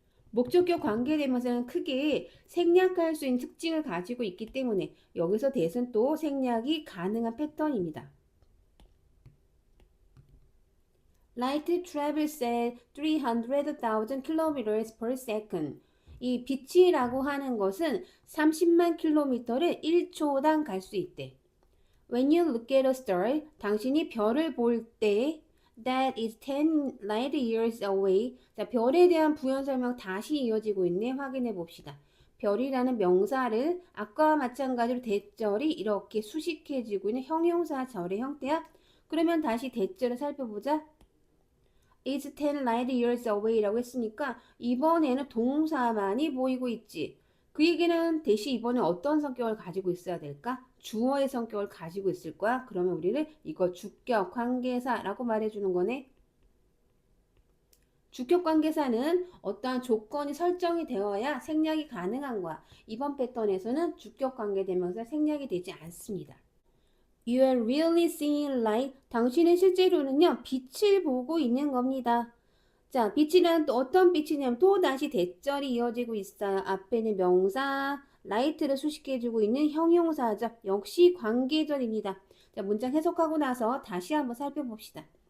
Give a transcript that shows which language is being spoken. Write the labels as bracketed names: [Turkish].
[Korean] 목적격 관계대명사는 크게 생략할 수 있는 특징을 가지고 있기 때문에 여기서 대신 또 생략이 가능한 패턴입니다. [English] Light travels at 300,000 kilometers per second. [Korean] 이 빛이라고 하는 것은 30만 킬로미터를 1초당 갈 수 있대. [English] When you look at a star, [Korean] 당신이 별을 볼 때 [English] that is 10 light years away. [Korean] 자, 별에 대한 부연 설명 다시 이어지고 있네. 확인해 봅시다. 별이라는 명사를 아까와 마찬가지로 대절이 이렇게 수식해지고 있는 형용사절의 형태야. 그러면 다시 대절을 살펴보자. [English] is 10 light years away [Korean] 라고 했으니까 이번에는 동사만이 보이고 있지. 그 얘기는 대시 이번에 어떤 성격을 가지고 있어야 될까? 주어의 성격을 가지고 있을 거야. 그러면 우리는 이거 주격 관계사라고 말해주는 거네. 주격 관계사는 어떠한 조건이 설정이 되어야 생략이 가능한 거야. 이번 패턴에서는 주격 관계대명사 생략이 되지 않습니다. [English] You are really seeing light. [Korean] 당신은 실제로는요, 빛을 보고 있는 겁니다. 자, 빛이란 또 어떤 빛이냐면 또 다시 대절이 이어지고 있어요. 앞에는 명사, light를 수식해주고 있는 형용사죠. 역시 관계절입니다. 자, 문장 해석하고 나서 다시 한번 살펴봅시다.